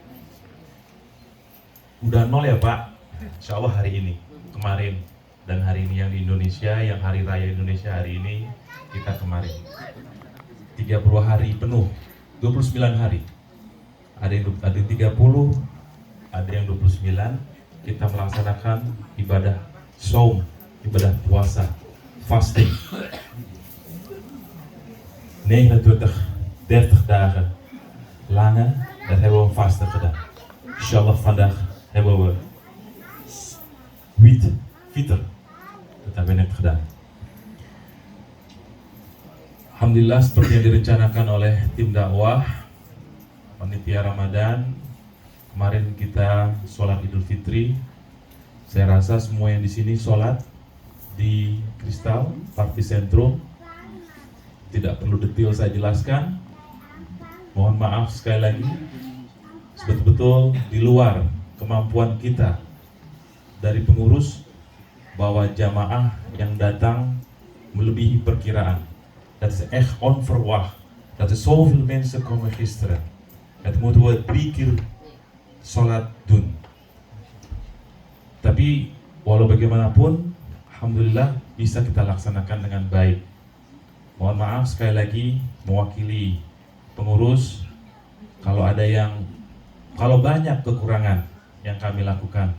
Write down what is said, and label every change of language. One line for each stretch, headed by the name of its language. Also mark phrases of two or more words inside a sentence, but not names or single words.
Indonesian: Udah nol ya Pak,
Arabic: إن شاء الله
Indonesian: hari ini, kemarin, dan hari ini yang di Indonesia, yang hari raya Indonesia hari ini, kita kemarin 30 hari penuh, 29 hari. Ada yang 30, ada yang 29, kita melaksanakan ibadah saum, ibadah puasa,
English: fasting.
Dutch: 29, 30 dagen lange, dat hebben we vasten gedaan. Inshallah vandaag hebben we fitr, dat hebben we net gedaan.
Indonesian: Alhamdulillah, seperti yang direncanakan oleh tim dakwah panitia Ramadan, kemarin kita sholat Idul Fitri. Saya rasa semua yang di sini sholat di Kristal Party Sentrum. Tidak perlu detail saya jelaskan. Mohon maaf sekali lagi, betul-betul di luar kemampuan kita dari pengurus, bahwa jamaah yang datang melebihi perkiraan.
Dutch: Dat is echt onverwacht. Dat er zoveel mensen komen gisteren. Het moeten we 3 keer sholat doen.
Indonesian: Tapi walau bagaimanapun, alhamdulillah bisa kita laksanakan dengan baik. Mohon maaf sekali lagi mewakili pengurus kalau banyak kekurangan yang kami lakukan.